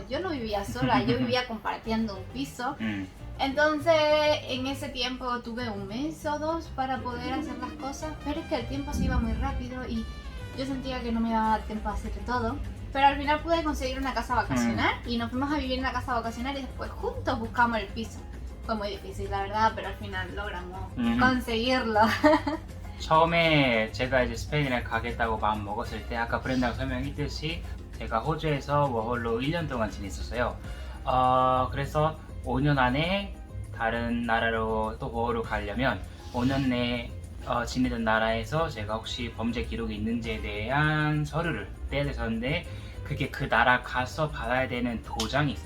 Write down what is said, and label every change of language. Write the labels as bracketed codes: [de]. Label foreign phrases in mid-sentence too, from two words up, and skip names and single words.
[es] Yo no vivía sola, yo vivía compartiendo un piso. Entonces, en ese tiempo tuve 1 mes o 2 para poder hacer las cosas, pero es que el tiempo se iba muy rápido y yo sentía que no me iba a dar tiempo a hacer todo. Pero al final pude conseguir una casa vacacional y nos fuimos a vivir en la casa vacacional y después juntos buscamos el piso. Fue muy difícil, la verdad, pero al final logramos conseguirlo. [ko] 처음에 제가 이제 스페인에 가겠다고 마음 먹었을 때, 아까 브렌다가 설명했듯이 제가 호주에서 워홀로 1년 동안 지냈었어요. 그래서 5년 안에 다른 나라로 또 워홀로 가려면 5년 내에 지내던 나라에서 제가 혹시 범죄 기록이 있는지에 대한 서류를 떼야 됐었는데, 그게 그 나라 가서 받아야 되는 도장이 있어요.